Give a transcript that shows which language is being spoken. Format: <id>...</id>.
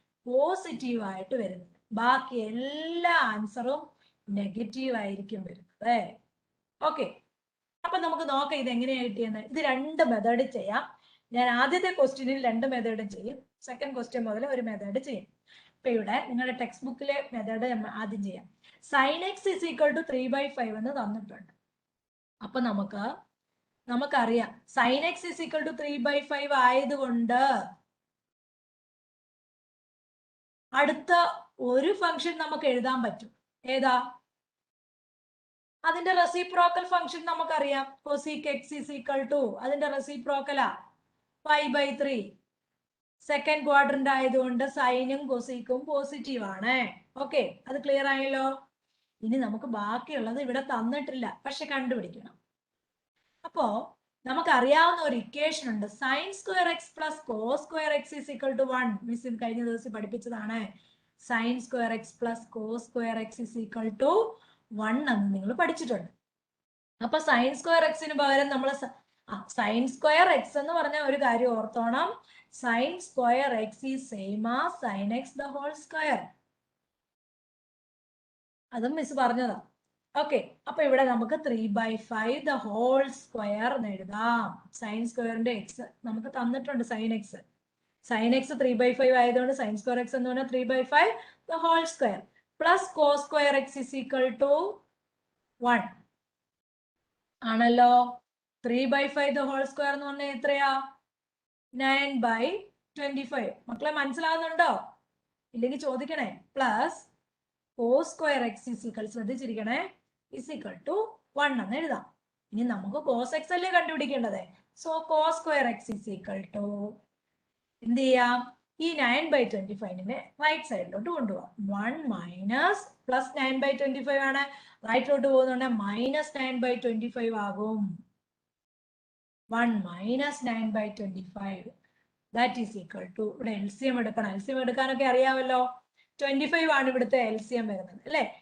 <ml>Positive ആയിട്ട് വരുന്നത്. ബാക്കി എല്ലാ ആൻസറും നെഗറ്റീവ് ആയിരിക്കും വരുന്നത്. ഓക്കെ, അപ്പൊ നമുക്ക് നോക്കാം ഇത് എങ്ങനെയാ കിട്ടിയെന്ന്. ഇത് 2 മെത്തേഡ് ചെയ്യാം. ഞാൻ ആദ്യത്തെ ക്വസ്റ്റ്യനിൽ 2 മെത്തേഡും ചെയ്യും, സെക്കൻഡ് ക്വസ്റ്റ്യൻ മുതൽ ഒരു മെത്തേഡ് ചെയ്യും. ഇപ്പൊ ഇവിടെ നിങ്ങളുടെ ടെക്സ്റ്റ് ബുക്കിലെ മെത്തേഡ് ആദ്യം ചെയ്യാം.</ml> <en>sin x is equal to 3/5</en> <ml>എന്ന് തന്നിട്ടുണ്ട്. അപ്പൊ നമുക്കറിയാം</ml> <en>sin x is equal to 3/5</en> <ml>ആയതുകൊണ്ട് അടുത്ത ഒരു ഫംഗ്ഷൻ നമുക്ക് എഴുതാൻ പറ്റും. ഏതാ? അതിന്റെ റെസിപ്രോക്കൽ ഫംഗ്ഷൻ നമുക്കറിയാം.</ml> <en>cosec x is equal to</en> <ml>അതിന്റെ റെസിപ്രോക്കലാ</ml> <en>5/3.</en> <ml>സെക്കൻഡ് ക്വാഡ്രന്റ് ആയതുകൊണ്ട് സൈനും കൊസീക്കും പോസിറ്റീവ് ആണ്. ഓക്കെ, അത് ക്ലിയർ ആയല്ലോ. ഇനി നമുക്ക് ബാക്കിയുള്ളത് ഇവിടെ തന്നിട്ടില്ല, പക്ഷെ കണ്ടുപിടിക്കണം. അപ്പോ നമുക്കറിയാവുന്ന ഒരു ഇക്വേഷൻ ഉണ്ട്.</ml> <en>sin square x plus cos square x is equal to 1.</en> <ml>Miss കഴിഞ്ഞ ദിവസം പഠിപ്പിച്ചതാണ്.</ml> <en>sin square x plus cos square x is equal to 1</en> <ml>എന്ന് നിങ്ങൾ പഠിച്ചിട്ടുണ്ട്. അപ്പൊ sin square x ന് പകരം നമ്മൾ sin square x എന്ന് പറഞ്ഞ ഒരു കാര്യം ഓർത്തോണം.</ml> <en>sin square x is same as sin x the whole square.</en> <ml>അതും മിസ് പറഞ്ഞതാ. ഓക്കെ, അപ്പൊ ഇവിടെ നമുക്ക്</ml> <en>3/5 the whole square</en> <ml>എന്ന് എഴുതാം. സൈൻ സ്ക്വയറിന്റെ എക്സ് നമുക്ക് തന്നിട്ടുണ്ട്.</ml> <en>sin x 3/5</en> <ml>ആയതുകൊണ്ട്</ml> <en>sin square x</en> <ml>എന്ന് പറഞ്ഞാൽ</ml> <en>3/5 the whole square plus cos square x is equal to 1</en> <ml>ആണല്ലോ. 3/5 the whole square എന്ന് പറഞ്ഞാൽ എത്രയാ? 9/25. മക്കളെ മനസ്സിലാവുന്നുണ്ടോ? ഇല്ലെങ്കിൽ ചോദിക്കണേ.</ml> <en>plus cos square x is equal,</en> <ml>ശ്രദ്ധിച്ചിരിക്കണേ,</ml> <en>is equal to 1</en> <ml>എന്ന് എഴുതാം. ഇനി നമുക്ക് cos x അല്ലേ കണ്ടുപിടിക്കേണ്ടത്.</ml> <en>so cos square x is equal to</en> <ml>എന്ത് ചെയ്യാം? ഈ 9/25 റൈറ്റ് സൈഡിലോട്ട് കൊണ്ടുപോകാം. 1 മൈനസ് പ്ലസ് 9/25 ആണ്, റൈറ്റിലോട്ട് പോകുന്നുണ്ട് മൈനസ് 9/25 ആകും. 1 minus 9/25</ml> <en>that is equal to,</en> <ml>ഇവിടെ LCM എടുക്കണം. LCM എടുക്കാനൊക്കെ അറിയാമല്ലോ. 25 ആണ് ഇവിടുത്തെ LCM വരുന്നത് അല്ലെ.</ml>